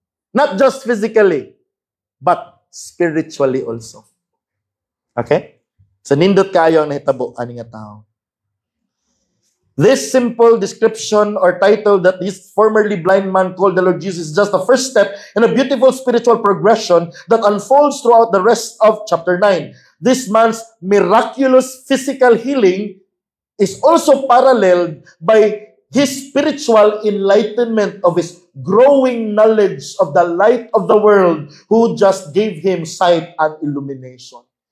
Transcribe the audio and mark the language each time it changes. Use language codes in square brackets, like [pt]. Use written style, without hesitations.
[en] Not just physically, but spiritually also. Okay? [ceb] So nindot kayo ang nahitabo aning nga tao. [en] This simple description or title that this formerly blind man called the Lord Jesus is just the first step in a beautiful spiritual progression that unfolds throughout the rest of chapter 9. This man's miraculous physical healing is also paralleled by his spiritual enlightenment of his growing knowledge of the light of the world who just gave him sight and illumination.